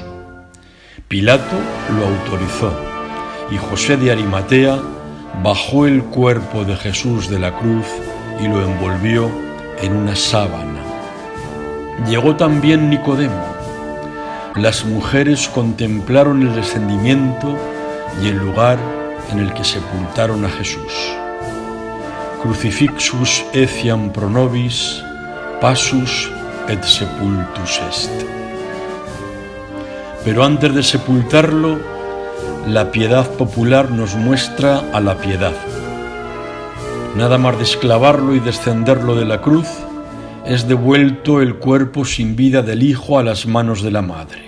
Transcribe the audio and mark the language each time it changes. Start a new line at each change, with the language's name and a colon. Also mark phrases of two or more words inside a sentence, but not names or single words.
Spanish: Pilato lo autorizó y José de Arimatea bajó el cuerpo de Jesús de la cruz y lo envolvió en una sábana. Llegó también Nicodemo. Las mujeres contemplaron el descendimiento y el lugar en el que sepultaron a Jesús.
Latin: Crucifixus etiam pro nobis, passus et sepultus est.
Spanish: Pero antes de sepultarlo, la piedad popular nos muestra a la piedad. Nada más desclavarlo y descenderlo de la cruz, es devuelto el cuerpo sin vida del Hijo a las manos de la Madre.